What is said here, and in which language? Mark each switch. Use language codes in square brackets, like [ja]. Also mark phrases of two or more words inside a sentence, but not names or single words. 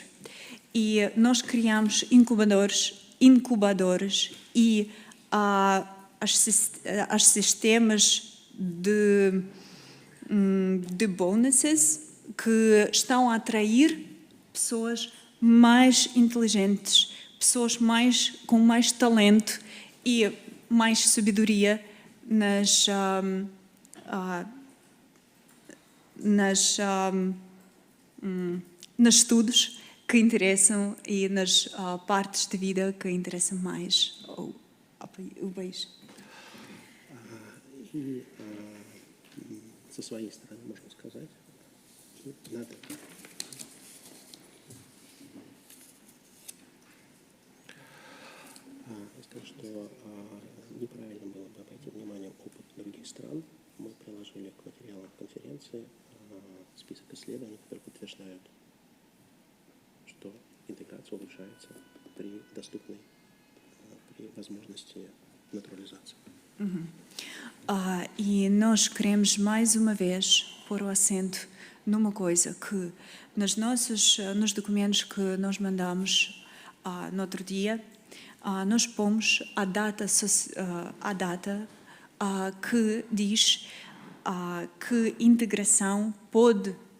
[pt] E nós criamos incubadores e as sistemas de bonuses que estão a atrair pessoas mais inteligentes, pessoas com mais talento e mais sabedoria nos estudos que interessam e nas partes da vida que interessam mais o país. [ru] И со своей стороны можно сказать, надо сказать, что неправильно было бы обойти вниманием опыт других стран. Мы приложили к материалам конференции список исследований, которые подтверждают, что интеграция улучшается при возможности naturalização. [pt] E nós queremos mais uma vez pôr o acento numa coisa que nos documentos que nós mandamos no outro dia, nós pomos a data que diz que integração pode